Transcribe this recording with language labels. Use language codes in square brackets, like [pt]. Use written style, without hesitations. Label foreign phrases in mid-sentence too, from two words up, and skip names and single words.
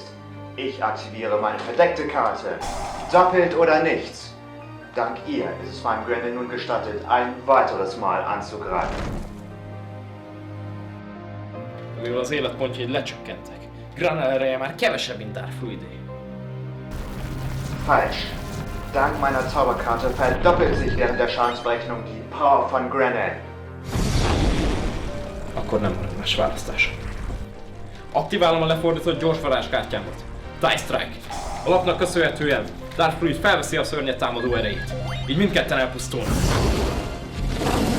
[de] Ich aktiviere meine verdeckte Karte. Doppelt oder nichts. Dank ihr ist es meinem Grenell nun gestattet, ein weiteres Mal anzugreifen. [hu] Mivel az életpontjai lecsökkentek, Granel ereje már kevesebb, mint Dark Fluidé. [de] Falsch. Dank meiner Zauberkarte verdoppelt sich während der Schadensberechnung die Power von Grenell. [hu] Akkor nem marad más választásom. Aktiválom a lefordított gyors varázskártyámat. Die Strike. A lapnak köszönhetően Dark Fluid felveszi a szörnyet támadó erejét. Így mindketten elpusztulnak.